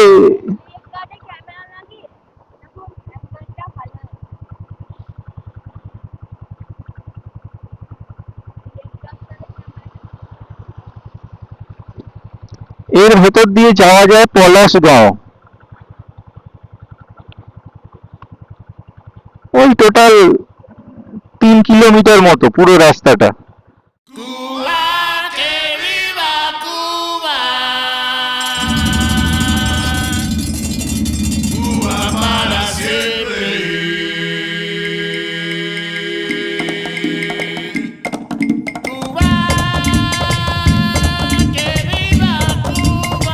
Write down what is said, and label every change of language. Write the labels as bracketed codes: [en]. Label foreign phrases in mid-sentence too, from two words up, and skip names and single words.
[bn] এর ভেতর দিয়ে যাওয়া যায় পলাশগাঁও। ওই টোটাল 3 কিলোমিটার মতো পুরো রাস্তাটা। [es] Cuba, que viva Cuba. Cuba para siempre. Cuba, que viva Cuba.